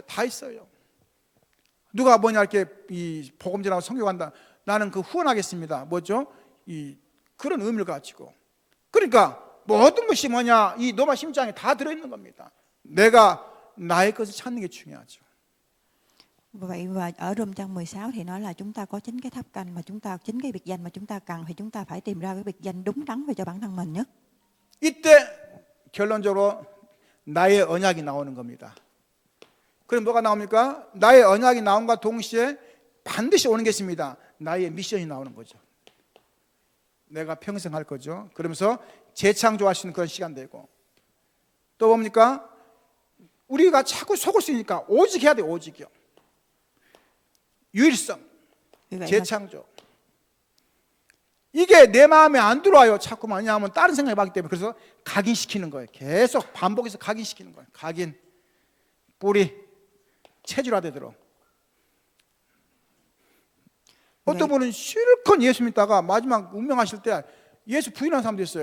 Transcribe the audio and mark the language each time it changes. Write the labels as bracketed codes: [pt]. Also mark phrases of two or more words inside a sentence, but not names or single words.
[ko] 다 있어요. 누가 뭐냐 이렇게 이 복음 전하고 선교 간다. 나는 그 후원하겠습니다. 뭐죠? 이 그런 의미를 가지고. 그러니까 모든 것이 뭐냐 이 로마 16장에 다 들어있는 겁니다. 내가 나의 것을 찾는 게 중요하죠. [vi] Vậy và ở trong trang 16 thì nói là chúng ta có chính cái tháp canh mà chúng ta chính cái biệt danh mà chúng ta cần thì chúng ta phải tìm ra cái biệt danh đúng đắn về cho bản thân mình nhất. [ko] 이때 결론적으로 나의 언약이 나오는 겁니다. 그럼 뭐가 나옵니까? 나의 언약이 나온과 동시에 반드시 오는 게 있습니다. 나의 미션이 나오는 거죠. 내가 평생 할 거죠. 그러면서 재창조할 수 있는 그런 시간 되고, 또 뭡니까? 우리가 자꾸 속을 수 있으니까 오직 해야 돼. 오직이요. 유일성, [vi] Vì vậy mà [ko] 재창조. 이게 내 마음에 안 들어와요. 자꾸만. 왜냐하면 다른 생각이 많기 때문에. 그래서 각인시키는 거예요. 계속 반복해서 각인시키는 거예요. 각인, 뿌리, 체질화되도록. 어떤 분은 실컷 예수 믿다가 마지막 운명하실 때 예수 부인하는 사람도 있어요.